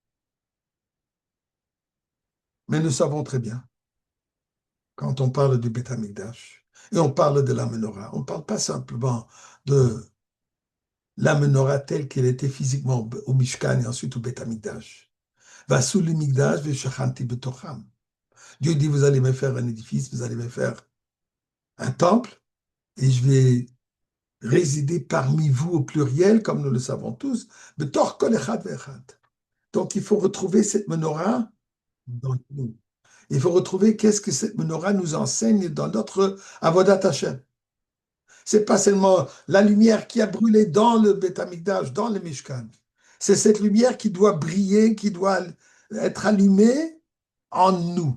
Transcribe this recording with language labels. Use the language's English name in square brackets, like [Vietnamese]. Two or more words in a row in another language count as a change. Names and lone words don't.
[French] Mais nous savons très bien, quand on parle du Beth Amikdash, et on parle de la menorah, on ne parle pas simplement de la menorah telle qu'elle était physiquement au Mishkan et ensuite au Beth Amikdash. [Hebrew] ועשו לי מקדש ושכנתי בתוכם. [French] Dieu dit, vous allez me faire un édifice, vous allez me faire un temple, et je vais résider parmi vous au pluriel, comme nous le savons tous, [Hebrew] בתוך כל אחד ואחד. [French] Donc il faut retrouver cette menorah dans nous. Il faut retrouver qu'est-ce que cette menorah nous enseigne dans notre [Hebrew] עבודת השם. [French] C'est pas seulement la lumière qui a brûlé dans le Beth Amikdash, dans le Mishkan. C'est cette lumière qui doit briller, qui doit être allumée en nous.